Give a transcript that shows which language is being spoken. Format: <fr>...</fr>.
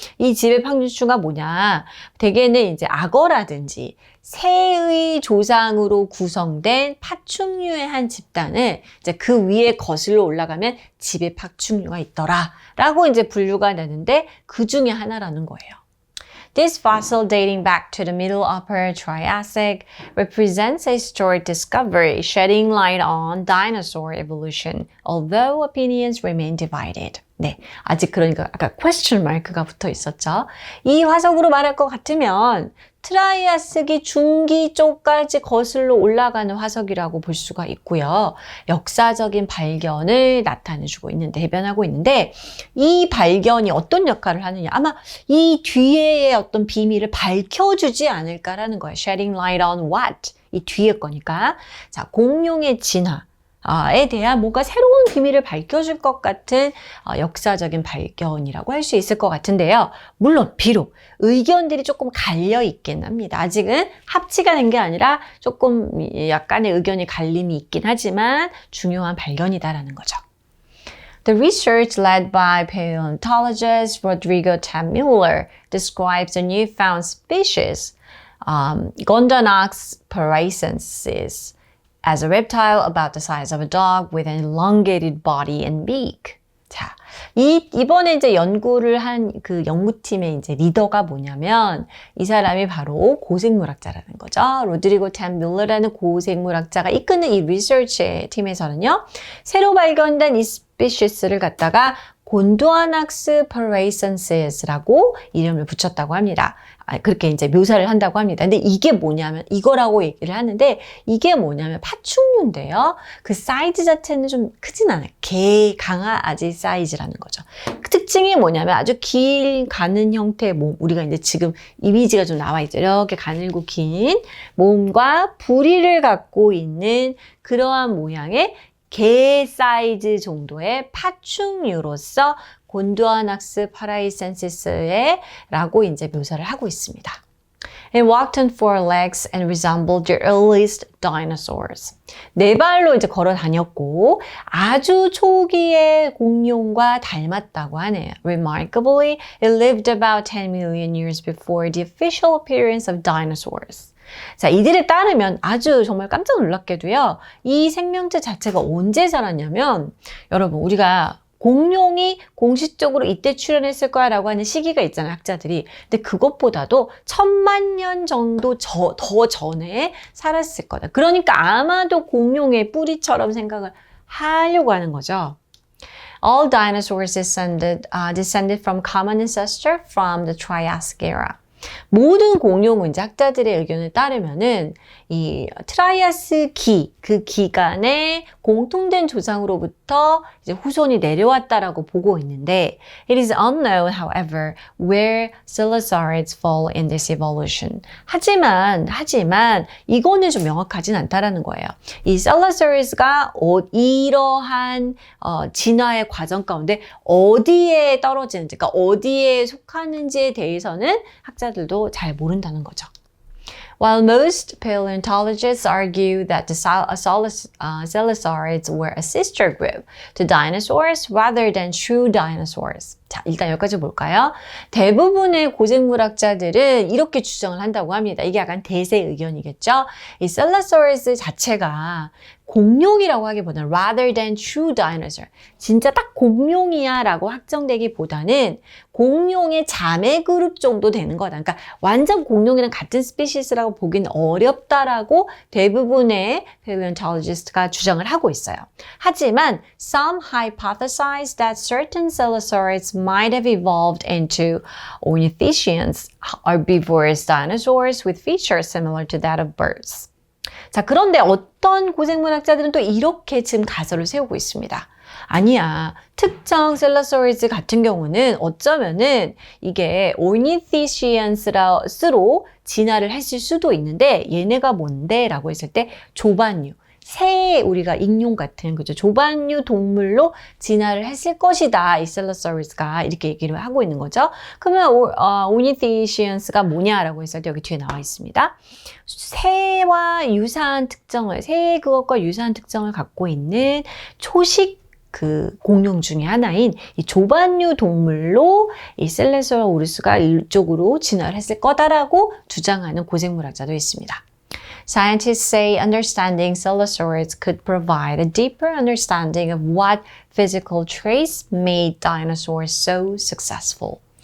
<ko>이 지배 파충류가 뭐냐? 대개는 이제 악어라든지 새의 조상으로 구성된 파충류의 한 집단을 이제 그 위에 거슬러 올라가면 지배 파충류가 있더라라고 이제 분류가 되는데 그 중에 하나라는 거예요.</ko> <en>This fossil dating back to the Middle Upper Triassic represents a historic discovery shedding light on dinosaur evolution, although opinions remain divided.</en> <ko>네, 아직 그러니까 아까</ko> <en>question mark</en> <ko>가 붙어 있었죠. 이 화석으로 말할 것 같으면 트라이아스기 중기 쪽까지 거슬러 올라가는 화석이라고 볼 수가 있고요. 역사적인 발견을 나타내주고 있는데 대변하고 있는데 이 발견이 어떤 역할을 하느냐 아마 이 뒤에의 어떤 비밀을 밝혀주지 않을까라는 거예요.</ko> <en>Shedding light on what?</en> <ko>이 뒤에 거니까 자 공룡의 진화 에 대한 뭔가 새로운 비밀을 밝혀줄 것 같은 역사적인 발견이라고 할 수 있을 것 같은데요. 물론 비록 의견들이 조금 갈려 있긴 합니다. 아직은 합치가 된 게 아니라 조금 약간의 의견이 갈림이 있긴 하지만 중요한 발견이다라는 거죠.</ko> <en>The research led by paleontologist Rodrigo Tam Mueller describes a newfound species, Gondanax paraisensis, as a reptile about the size of a dog with an elongated body and beak.</en> <ko>자, 이번에 이제 연구를 한 그 연구팀의 이제 리더가 뭐냐면 이 사람이 바로 고생물학자라는 거죠. 로드리고 탐 뮬러라는 고생물학자가 이끄는 이 리서치 팀에서는요. 새로 발견된 이 스피시스를 갖다가 곤두아낙스 paracensis 라고 이름을 붙였다고 합니다. 그렇게 이제 묘사를 한다고 합니다. 근데 이게 뭐냐면 이거라고 얘기를 하는데 이게 뭐냐면 파충류인데요. 그 사이즈 자체는 좀 크진 않아요. 개, 강아지 사이즈라는 거죠. 그 특징이 뭐냐면 아주 긴 가는 형태의 몸. 우리가 이제 지금 이미지가 좀 나와 있죠. 이렇게 가늘고 긴 몸과 부리를 갖고 있는 그러한 모양의 개 사이즈 정도의 파충류로서 곤두아낙스 파라이센시스에 라고 이제 묘사를 하고 있습니다.</ko> <en>It walked on four legs and resembled the earliest dinosaurs.</en> <ko>네 발로 이제 걸어 다녔고 아주 초기의 공룡과 닮았다고 하네요.</ko> <en>Remarkably, it lived about 10 million years before the official appearance of dinosaurs.</en> <ko>자, 이들에 따르면 아주 정말 깜짝 놀랍게도요. 이 생명체 자체가 언제 자랐냐면 여러분 우리가 공룡이 공식적으로 이때 출현했을 거야 라고 하는 시기가 있잖아요. 학자들이. 근데 그것보다도 1000만 년 정도 더 전에 살았을 거다. 그러니까 아마도 공룡의 뿌리처럼 생각을 하려고 하는 거죠.</ko> <en>All dinosaurs descended from common ancestor from the Triassic era.</en> <ko>모든 공룡은 이제 학자들의 의견에 따르면은 이 트라이아스기 그 기간에 공통된 조상으로부터 이제 후손이 내려왔다라고 보고 있는데</ko> <en>it is unknown, however, where coelosaurids fall in this evolution.</en> <ko>하지만 이거는 좀 명확하진 않다라는 거예요. 이 coelosaurids가 이러한 진화의 과정 가운데 어디에 떨어지는지, 그러니까 어디에 속하는지에 대해서는 학자들도 잘 모른다는 거죠.</ko> <en>While most paleontologists argue that the coelosaurids were a sister group to dinosaurs rather than true dinosaurs.</en> <ko>자, 일단 여기까지 볼까요? 대부분의 고생물학자들은 이렇게 주장을 한다고 합니다. 이게 약간 대세 의견이겠죠? 이 coelosaurus 자체가 공룡이라고 하기보다는</ko> <en>rather than true dinosaur.</en> <ko>진짜 딱 공룡이야 라고 확정되기보다는 공룡의 자매 그룹 정도 되는 거다. 그러니까 완전 공룡이랑 같은 스피시스라고 보기는 어렵다라고 대부분의 paleontologist가 주장을 하고 있어요. 하지만</ko> <en>some hypothesize that certain coelosaurids might have evolved into ornithischians, herbivorous dinosaurs with features similar to that of birds.</en> <ko>자, 그런데 어떤 고생물학자들은 또 이렇게 지금 가설을 세우고 있습니다. 아니야. 특정 셀라소리즈 같은 경우는 어쩌면은 이게 ornithischians로 진화를 했을 수도 있는데 얘네가 뭔데? 라고 했을 때 조반류. 새 우리가 익룡 같은 그죠 조반류 동물로 진화를 했을 것이다. 이 셀라소리스가 이렇게 얘기를 하고 있는 거죠. 그러면 ornithischians가 뭐냐라고 했을 때 여기 뒤에 나와 있습니다. 새와 유사한 특성을 새 그것과 유사한 특성을 갖고 있는 초식 그 공룡 중에 하나인 이 조반류 동물로 이 셀레소라우루스가 이쪽으로 진화를 했을 거다라고 주장하는 고생물학자도 있습니다.</ko> <en>Scientists say understanding coelosaurids could provide a deeper understanding of what physical traits made dinosaurs so successful.</en>